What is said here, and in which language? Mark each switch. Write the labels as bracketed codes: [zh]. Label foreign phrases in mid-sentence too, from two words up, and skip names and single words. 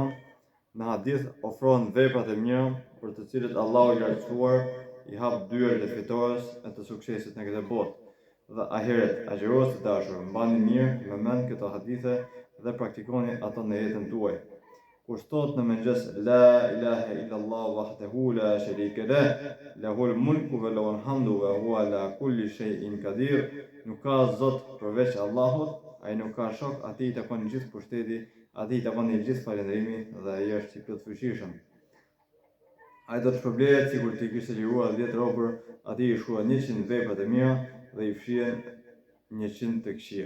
[sq] Në hadith ofrohen veprat e mira për të cilët Allahu I lartësuar I hap dyert e fitores e të suksesit në këtë botë. Dhe ahiret, agjërues të dashur, mbani mirë me mend këto hadithe dhe praktikoni ato në jetën tuaj. Kur thot në mëngjes [ar] لا إله إلا الله وحده لا شريك له، له الملك وله الحمد وهو على كل شيء قدير, [sq] nuk ka zot përveç Allahut, ai nuk ka shok, atij I takon gjithë pushteti, atij I takon I gjithë falënderimi dhe ai është I plotfuqishëm. Ai do të shpërblehet sikur t'i kishte liruar 10 robër, atij I shkruan 100 veprat e mira dhe I fshihen 100 të këqija.